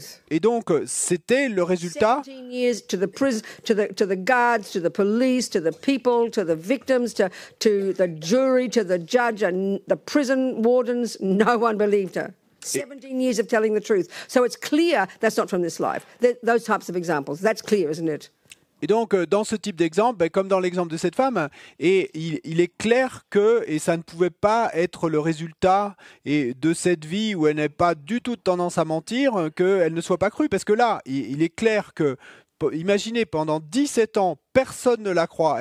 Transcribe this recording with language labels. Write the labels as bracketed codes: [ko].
[fr] Et donc c'était le résultat. [en] 17 years to the guards, to the police, to the people, to the victims, to the jury, to the judge, and the prison wardens, no one believed her. 17 years of telling the truth. So it's clear that's not from this life. Those types of examples, that's clear, isn't it? [fr] Et donc, dans ce type d'exemple, comme dans l'exemple de cette femme, et il est clair que, et ça ne pouvait pas être le résultat de cette vie où elle n'a pas du tout de tendance à mentir, qu'elle ne soit pas crue. Parce que là, il est clair que, imaginez, pendant 17 ans, personne ne la croit.